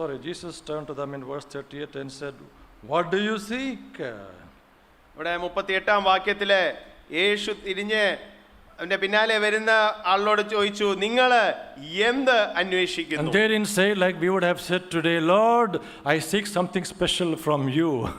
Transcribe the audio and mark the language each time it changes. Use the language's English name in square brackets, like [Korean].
[English] Jesus turned to them in verse 38 and said, What do you seek? [Malayalam] ഇവിടെ 38-ാം വാക്യത്തില് യേശു തിരിഞ്ഞ് അവന്റെ പിന്നാലെ വരുന്ന ആളിനോട് ചോദിച്ചു, നിങ്ങൾ എന്ത് അന്വേഷിക്കുന്നു? [English] And they didn't say like we would have said today, Lord, I seek something special from you.